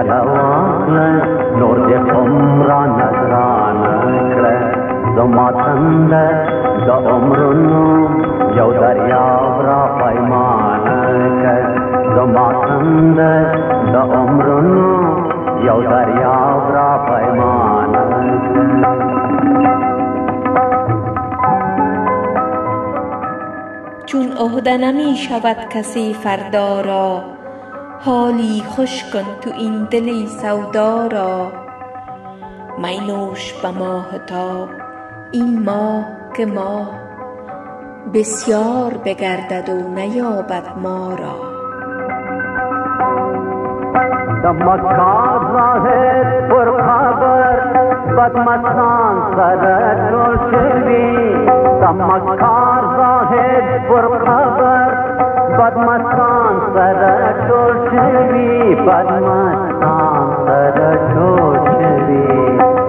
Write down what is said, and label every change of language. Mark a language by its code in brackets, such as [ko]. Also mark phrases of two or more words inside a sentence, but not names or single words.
[ps] واخله نور دې عمره نذرانه کړه زما څنګه د عمرونو یو دریاب را پیمانه کړه زما څنګه د عمرونو یو دریاب را پیمانه کړه. [fa] چون عهده نمی شود کسی فردا را، حالی خوش کن تو این دلی سودا را. می نوش به ماهتاب این ماه که ماه بسیار بگردد و نیابد ما را. [ps] دمکار زاهد پر خبر بدمستان سر جل شوی دمکار زاهد پر خبر بدمستان سر جل شوی بدمستان سر جل شوی